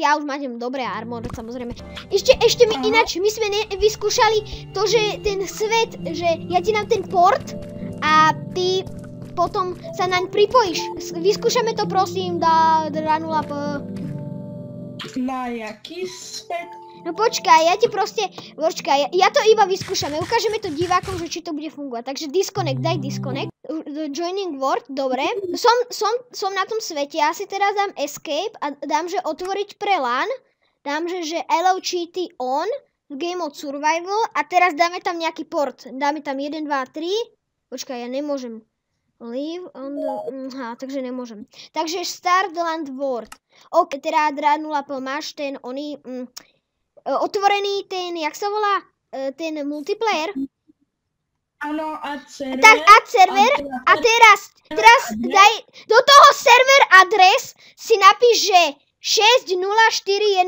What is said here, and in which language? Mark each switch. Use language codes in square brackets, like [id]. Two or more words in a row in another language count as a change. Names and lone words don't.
[sk] Ja už máte dobré armor, samozrejme. Ešte mi ináč, my sme vyskúšali to, že ten svet, že ja ti dám ten port a ty potom sa naň pripojíš. Vyskúšame to, prosím, Dranula.p. Na jaký svet? No počkaj, ja to iba vyskúšame, ukážeme to divákom, že či to bude fungovať. Takže disconnect, daj disconnect. [en] Joining world, [sk] dobre. Som na tom svete, ja si teraz dám escape a dám, že otvoriť pre LAN. Dám, že [en] allow cheaty on, game mode survival [sk] a teraz dáme tam nejaký port. Dáme tam 1, 2, 3. Počkaj, ja nemôžem. [en] Leave on the... [sk] takže nemôžem. Takže [en] start land world. [sk] Ok, teda Dranula.p máš ten otvorený ten, jak sa volá, ten multiplayer? Áno, [en] add server. [sk] Tak, [en] add server [sk] a teraz daj do toho server adres si napíš, že 60410.